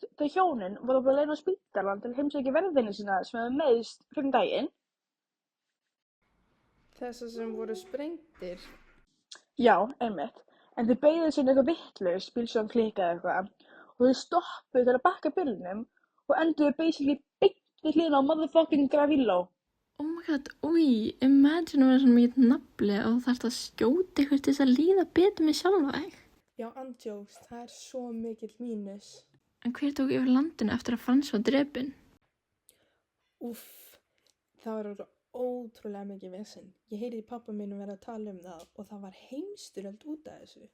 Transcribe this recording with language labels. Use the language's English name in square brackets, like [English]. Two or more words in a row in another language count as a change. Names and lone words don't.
[Icelandic] Þau hjónin voru bara að leina á spítalann til að heimsækja verðinni sína sem hefði meiðst fyrir daginn. Þessar sem voru sprengtir. Já, einmitt. En þau beygðu sín eitthvað vitlaust, bílstjórinn klikkaði eitthvað. Og þau stoppuðu til að bakka bílnum og enduðu basically beint við hliðina á motherfucking Gavrilo. [English] Oh my god, [Icelandic] úi, imagine að vera svona mikið nafli og þú þarft að skjóta ykkur til þess að líða betur með sjálfa þig. Já, andjóks, það er svo mikill mínus. En hver tók yfir landinu eftir að Frans var drepinn? Úff, það var ótrúlega mikið vesen. Ég heyrði pappa mínum vera að tala um það og það var heimstyrjöld út af þessu.